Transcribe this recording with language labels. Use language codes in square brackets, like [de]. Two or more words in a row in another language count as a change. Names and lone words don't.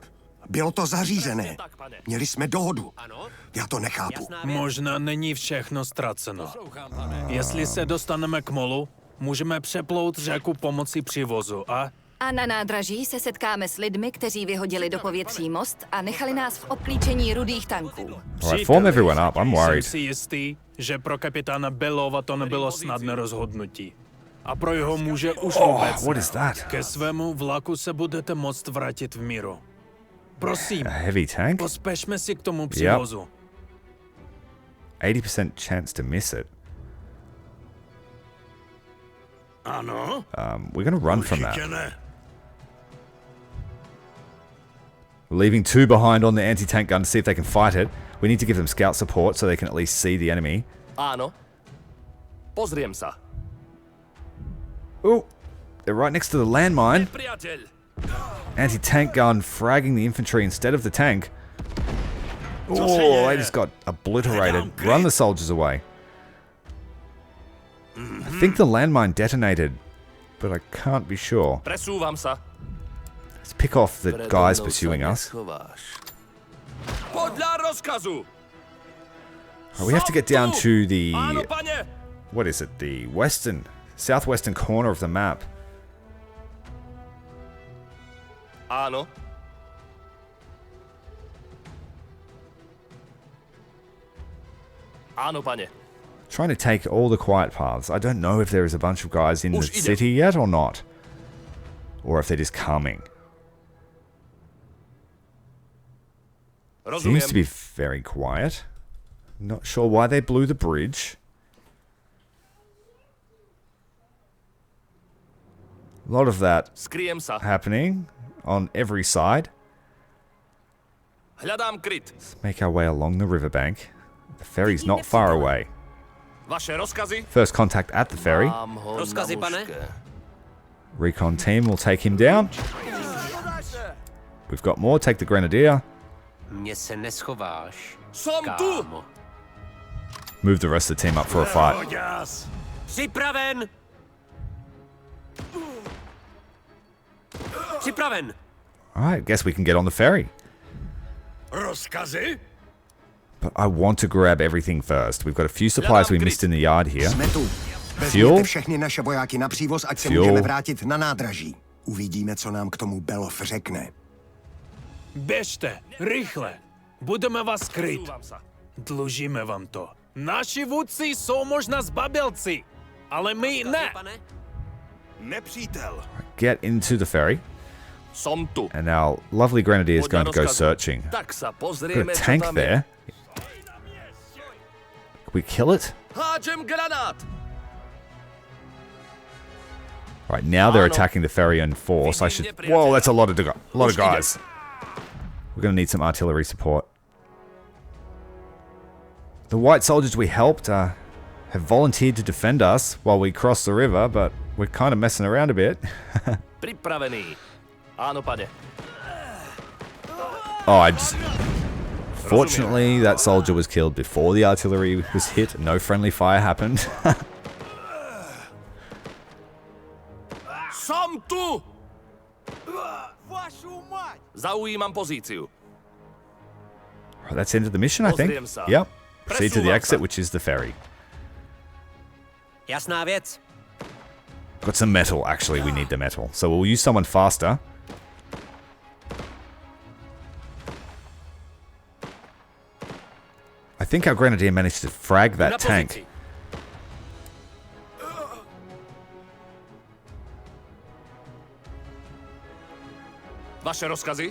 [cs] Bylo to zařízené. Měli jsme dohodu. Já to nechápu. Možná není všechno ztraceno. Jestli se dostaneme k molu, můžeme přeplout řeku pomocí přivozu a... A na nádraží se setkáme s lidmi, kteří vyhodili do povětří most a nechali nás v obklíčení rudých tanků. [en] Alright, form everyone up, I'm worried. [cs] Jsem si jistý, že pro kapitána Belova to nebylo snadné rozhodnutí. A pro jeho muže už vůbec. [en] What is that? [cs] Ke svému vlaku se budete moct vrátit v míru. Prosím, [en] A heavy tank? [cs] pospešme si k tomu přivozu. [en] 80% chance to miss it. [cs] Ano? [en] We're going to run from that. [cs] Určitě ne. [en] We're leaving 2 behind on the anti-tank gun to see if they can fight it. We need to give them scout support so they can at least see the enemy. [sk] Áno. Pozriem sa. [en] Oh, they're right next to the landmine. [sk] Priateľ. [en] Anti-tank gun fragging the infantry instead of the tank. Oh, they just got obliterated. Run the soldiers away. I think the landmine detonated, but I can't be sure. [sk] Presúvam sa. [en] Let's pick off the guys pursuing us. [sk] Podľa rozkazu. [en] Right, we have to get down to the... [sk] Áno, pane. [en] What is it? The southwestern corner of the map. [sk] Áno. Áno, pane. [en] Trying to take all the quiet paths. I don't know if there is a bunch of guys in the [sk] Už idem. [en] city yet or not. Or if they're just coming. Seems to be very quiet. Not sure why they blew the bridge. A lot of that [sk] Skriem sa. [en] happening on every side. [sk] Hľadám kryt. [en] Let's make our way along the riverbank. The ferry's not far away. [sk] Vaše rozkazy? [en] First contact at the ferry. [sk] Rozkazy, pane? [en] Recon team will take him down. We've got more. Take the grenadier. [cs] Mně se neschováš, [sk] Som tu! [cs] kámo. [en] Move the rest of the team up for a fight. [cs] Připraven! Připraven! [en] Alright, guess we can get on the ferry. [cs] Rozkazy? [en] But I want to grab everything first. We've got a few supplies we missed in the yard here. [cs] Jsme tu. [en] Fuel. [cs] Vezměte všechny naše vojáky na přívoz, ať se [en] Fuel. [cs] můžeme vrátit na nádraží. Uvidíme, co nám k tomu Belov řekne. Běžte, rychle. Budeme vás kryt. [sk] Presúvam sa. [cs] Dlužíme vám to. Naši vůdci jsou možná zbabělci, ale my ne. Pane? Nepřítel. [en] Get into the ferry. [sk] Som tu. [en] And our lovely grenadier is [sk] Podľa [en] going to go [sk] rozkazu. [en] searching. [sk] Tak sa [en] Got [sk] pozrieme, [en] a [sk] čo [en] tank [sk] tam [en] there. [sk] je. [en] Can we kill it? [sk] Hádžem granát. [en] Right, now they're [cs] Ano. [en] attacking the ferry in force. I should... Whoa, that's a lot of guys. We're going to need some artillery support. The white soldiers we helped have volunteered to defend us while we cross the river, but we're kind of messing around a bit. [sk] Pripravený. Áno, pane. [en] Fortunately, that soldier was killed before the artillery was hit. No friendly fire happened. [sk] Som tu! Zaujímam pozíciu. [en] Right, that's into the mission, I think. [sk] Pozriem sa. [en] Yep. Proceed to the [sk] Presúvam [en] exit, [sk] sa. [en] which is the ferry. [cs] Jasná věc. [en] Got some metal. Actually, we need the metal. So we'll use someone faster. I think our grenadier managed to frag that [sk] Na [en] tank. [sk] pozícii. Vaše rozkazy?